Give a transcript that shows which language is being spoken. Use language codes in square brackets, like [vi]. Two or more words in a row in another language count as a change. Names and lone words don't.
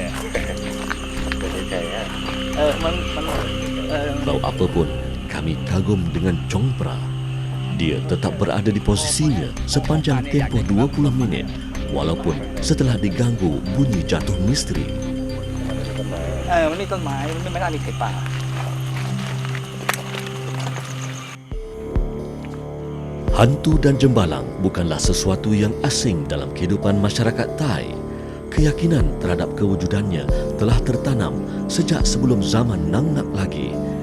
[ms] Walau apapun, kami kagum dengan Chongpra. Dia tetap berada di posisinya sepanjang tempoh 20 minit walaupun setelah diganggu bunyi jatuh misteri. [th] มันมีต้นไม้มันไม่น่ามีไข่ป่า [ms] Hantu dan jembalang bukanlah sesuatu yang asing dalam kehidupan masyarakat Thai. Keyakinan terhadap kewujudannya telah tertanam sejak sebelum zaman Nang Nak lagi.